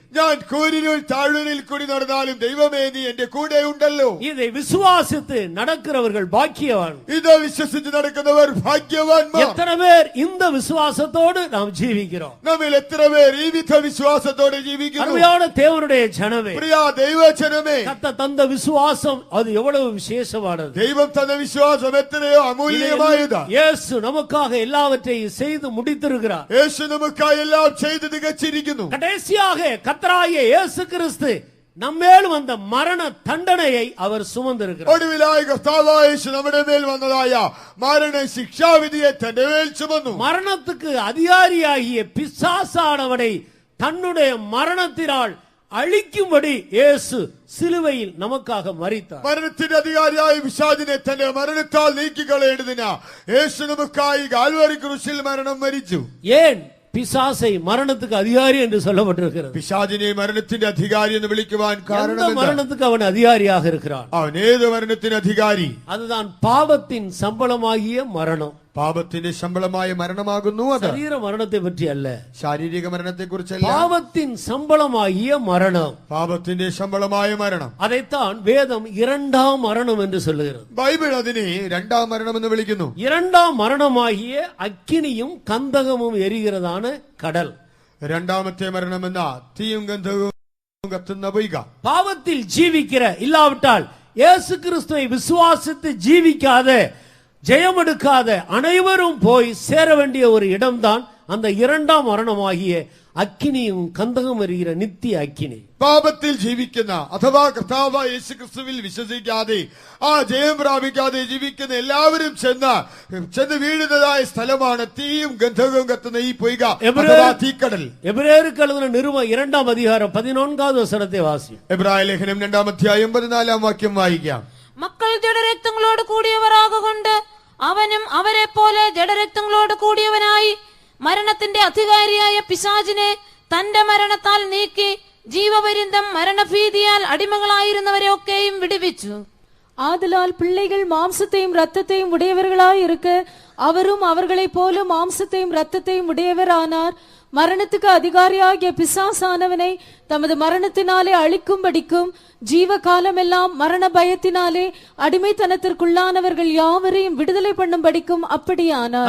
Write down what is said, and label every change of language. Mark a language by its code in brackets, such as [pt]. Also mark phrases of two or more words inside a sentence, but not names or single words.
[ml] ഞാൻ കൂരിരുൾ താഴ്വരയിൽ കൂടി നടന്നാലും ദൈവമേ നീ എന്റെ കൂടെ ഉണ്ടല്ലോ. [ta] இதை விசுவாசித்து நடக்கிறவர்கள் பாக்கியவான். [ml] ഇത് വിശ്വസിച്ച് നടക്കുന്നവർ ഭാഗ്യവാന്മാർ. [ta] எத்தனை பேர் இந்த விசுவாசத்தோடு நாம் ஜீவிக்கிறோம்? [ml] നമ്മിൽ എത്ര പേർ ഈ വിധ വിശ്വാസത്തോടെ ജീവിക്കുന്നു? [ta] அருமையான தேவனுடைய ஜனமே, [ml] പ്രിയ ദൈവജനമേ, [ta] கர்த்தர் தந்த விசுவாசம் அது எவ்வளவு விசேஷமானது. [ml] ദൈവം തന്ന വിശ്വാസം എത്രയോ അമൂല്യമായതാ. [ta] இயேசு நமக்காக எல்லாவற்றையும் செய்து முடித்திருக்கிறார். [ml] യേശു നമുക്കായി എല്ലാം ചെയ്ത് തികച്ചിരിക്കുന്നു. [ta] கடைசியாக கர்த்தராகிய இயேசு கிறிஸ்து நம்மேல் வந்த மரண தண்டனையை அவர் சுமந்திருக்கிறார். [ml] ഒടുവിലായി കർത്താവായ യേശു നമ്മുടെ മേൽ വന്നതായ മരണ ശിക്ഷാവിധിയെ തന്റെ മേൽ ചുമന്നു. [ta] மரணத்துக்கு அதிகாரியாகிய பிசாசானவனை தன்னுடைய மரணத்தினால் அழிக்கும்படி இயேசு சிலுவையில் நமக்காக மரித்தார். [ml] മരണത്തിന്റെ അധികാരിയായ പിശാചിനെ തന്റെ മരണത്താൽ നീക്കിക്കളയേണ്ടതിനാ യേശു നമുക്കായി കാൽവരി ക്രൂശിൽ മരണം മരിച്ചു. [ta] ஏன் பிசாசை மரணத்துக்கு அதிகாரி என்று சொல்லப்பட்டிருக்கிறது? [ml] പിശാചിനെ മരണത്തിന്റെ അധികാരി എന്ന് വിളിക്കുവാൻ കാരണം [ta] எந்த மரணத்துக்கு அவன் அதிகாரியாக இருக்கிறான்? [ml] അവൻ ഏത് മരണത്തിന് അധികാരി? [ta] அதுதான் பாவத்தின் சம்பளமாகிய மரணம். [ml] പാപത്തിന്റെ ശമ്പളമായ മരണമാകുന്നു അത്. [ta] சரீர மரணத்தை பற்றி அல்ல, [ml] ശാരീരിക മരണത്തെ കുറിച്ചല്ല, [ta] பாவத்தின் சம்பளமாகிய மரணம். [ml] പാപത്തിന്റെ ശമ്പളമായ മരണം. [ta] அதைத்தான் வேதம் இரண்டாம் மரணம் என்று சொல்லுகிறது. [ml] ബൈബിൾ അതിനെ രണ്ടാം മരണം എന്ന് വിളിക്കുന്നു. [ta] இரண்டாம் மரணமாகிய அக்கினியும் கந்தகமும் எரிகிறதான கடல். [ml] രണ്ടാമത്തെ മരണം എന്ന തീയും ഗന്ധവും കത്തുന്ന പൊയ്ക. [ta] பாவத்தில் ஜீவிக்கிற இல்லாவிட்டால் இயேசு கிறிஸ்துவை விசுவாசித்து ஜீவிக்காத ஜெயமெடுக்காத அனைவரும் போய் சேர வேண்டிய ஒரு இடம்தான் அந்த இரண்டாம் மரணமாகிய [ml] അഗ്നിയും കന്തകം എരിയുന്ന നിത്യ അഗ്നി. പാപത്തിൽ ജീവിക്കുന്ന അഥവാ കർത്താവായ യേശു ക്രിസ്തുവിൽ വിശ്വസിക്കാതെ ആ ജയം പ്രാപിക്കാതെ ജീവിക്കുന്ന എല്ലാവരും ചെന്ന് വീഴുന്നതായ സ്ഥലമാണ് തീയും ഗന്ധകവും കത്തുന്ന ഈ പൊയ്ക അഥവാ തീക്കടൽ. എബ്രായർക്ക് എഴുതിയ നിരുപം 2-ാം അധ്യായം 14-ാം വചനത്തെ വാസിക്കാം. എബ്രായ ലേഖനം 2-ാം അധ്യായം 14-ാം വാക്യം വായിക്കാം. മക്കൾ ജഡരക്തങ്ങളോട് കൂടിയവരാകൊണ്ട് അവനും അവരെ പോലെ ജഡരക്തങ്ങളോട് കൂടിയവനായി മരണത്തിന്റെ അധികാരിയായ പിശാചിനെ തന്റെ മരണത്താൽ നീക്കി ജീവപര്യന്തം മരണഭീതിയാൽ അടിമകളായിരുന്നവരെ ഒക്കെയും വിടുവിച്ചു. [ta] ஆதலால் பிள்ளைகள் மாம்சத்தையும் இரத்தத்தையும் உடையவர்களாய் இருக்க அவரும் அவர்களைப் போல மாம்சத்தையும் இரத்தத்தையும் உடையவரானார். மரணத்துக்கு அதிகாரியாகிய பிசாசானவனை தமது மரணத்தினாலே அழிக்கும்படிக்கும் ஜீவ காலமெல்லாம் மரண பயத்தினாலே அடிமைத்தனத்திற்குள்ளானவர்கள் யாவரையும் விடுதலை பண்ணும்படிக்கும் அப்படியானார்.